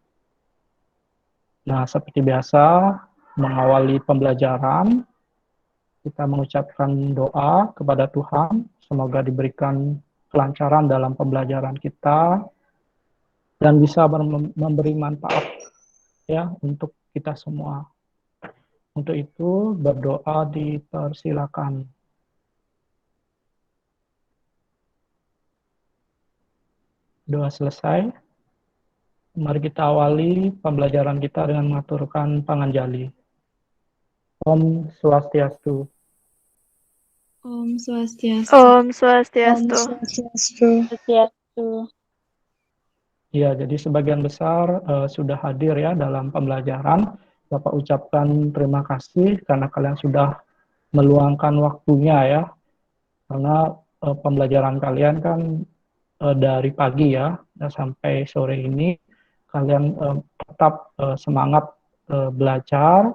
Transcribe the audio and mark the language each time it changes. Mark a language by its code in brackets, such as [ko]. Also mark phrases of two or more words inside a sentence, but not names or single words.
[id] Nah, seperti biasa, mengawali pembelajaran, kita mengucapkan doa kepada Tuhan, semoga diberikan kelancaran dalam pembelajaran kita, dan bisa memberi manfaat ya untuk kita semua. Untuk itu, berdoa dipersilakan. Doa selesai. Mari kita awali pembelajaran kita dengan mengaturkan panganjali. [sa] Om Swastiastu. Om Swastiastu. Om Swastiastu. [id] Ya, jadi sebagian besar sudah hadir ya dalam pembelajaran. Bapak ucapkan terima kasih karena kalian sudah meluangkan waktunya ya. Karena pembelajaran kalian kan dari pagi ya sampai sore ini kalian tetap semangat belajar.